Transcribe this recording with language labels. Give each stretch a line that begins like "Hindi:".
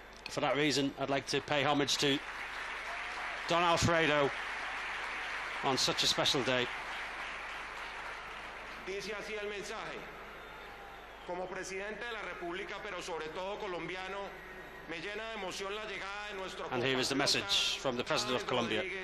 English: For that reason, I'd like to pay homage to Don Alfredo on such a special day.
Spanish: Dice así el mensaje: como presidente de la República, pero sobre todo colombiano, me llena de emoción la llegada de nuestro
English: And here is the message from the president of Colombia.